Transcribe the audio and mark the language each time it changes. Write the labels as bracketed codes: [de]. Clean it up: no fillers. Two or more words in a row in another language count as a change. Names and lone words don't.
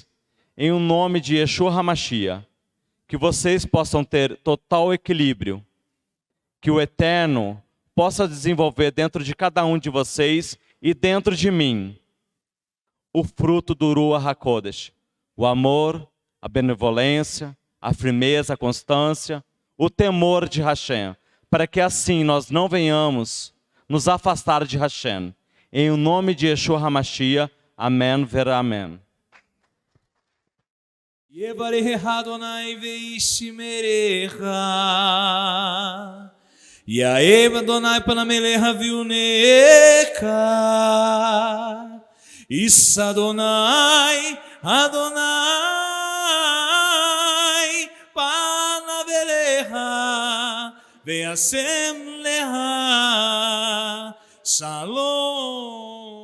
[pt] Em o nome de Yeshua HaMashiach, que vocês possam ter total equilíbrio, que o Eterno possa desenvolver dentro de cada um de vocês e dentro de mim o fruto do [he] רוח הקודש, [pt] o amor, a benevolência, a firmeza, a constância, o temor de Hashem, para que assim nós não venhamos nos afastar de Hashem. Em o nome de Yeshua HaMashiach, amém, vera amém. [he] יברך אדוני וישמרך, יאהב אדוני פניו אליך ויונק, יישא אדוני פניו אליך וישם לך שלום.